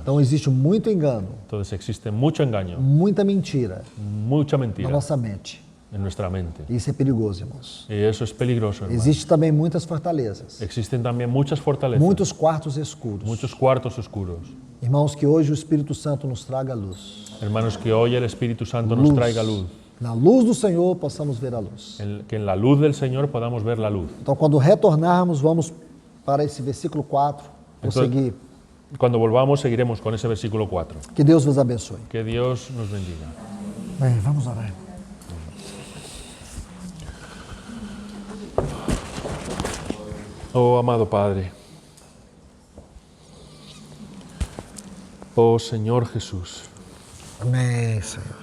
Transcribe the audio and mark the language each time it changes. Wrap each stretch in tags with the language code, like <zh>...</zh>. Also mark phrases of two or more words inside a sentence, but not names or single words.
<pt>Então, existe muito engano,</pt> <es>Entonces existe mucho engaño,</es> <pt>muita mentira</pt> <es>mucha</es> <pt>na mentira nossa mente.</pt> <es>en nuestra mente.</es> <pt>Isso é perigoso, irmãos.</pt> <es>Y eso es peligroso, hermano.</es> <pt>Existe também muitas fortalezas,</pt> <es>Existen también muchas fortalezas,</es> <pt>muitos quartos escuros.</pt> <es>muchos cuartos oscuros.</es> <pt>Irmãos, que hoje o Espírito Santo nos traga luz.</pt> <es>Hermanos, que hoy el Espíritu Santo nos traiga luz.</es> <pt>Na luz do Senhor possamos ver a luz.</pt> <es>Que en la luz del Señor podamos ver la luz.</es> <pt>Então, quando retornarmos, vamos para esse versículo 4, prosseguir.</pt> <es>Cuando volvamos seguiremos con ese versículo 4.</es> <pt>Que Deus vos abençoe.</pt> <es>Que Dios nos bendiga.</es> <pt>Bem, vamos orar.</pt> <es>Oh amado Padre, oh Señor Jesús,</es> <pt>Amém, Senhor.</pt>